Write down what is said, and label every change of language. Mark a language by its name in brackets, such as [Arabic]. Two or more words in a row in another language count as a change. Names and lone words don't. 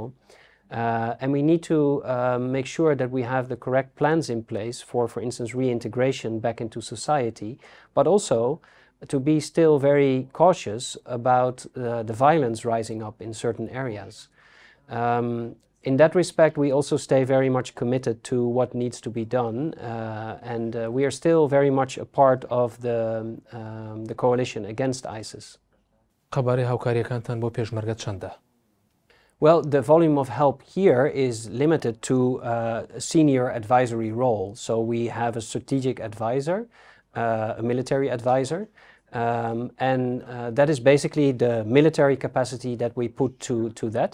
[English] And we need to make sure that we have the correct plans in place for instance, reintegration back into society, but also to be still very cautious about the violence rising up in certain areas. In that respect, we also stay very much committed to what needs to be done, and we are still very much a part of the coalition against ISIS. [Central Kurdish] قەبارەی هاوکاریەکانتان بۆ پێشمەرگە چەندە؟ [English] Well, the volume of help here is limited to a senior advisory role. So we have a strategic advisor, a military advisor, and that is basically the military capacity that we put to that.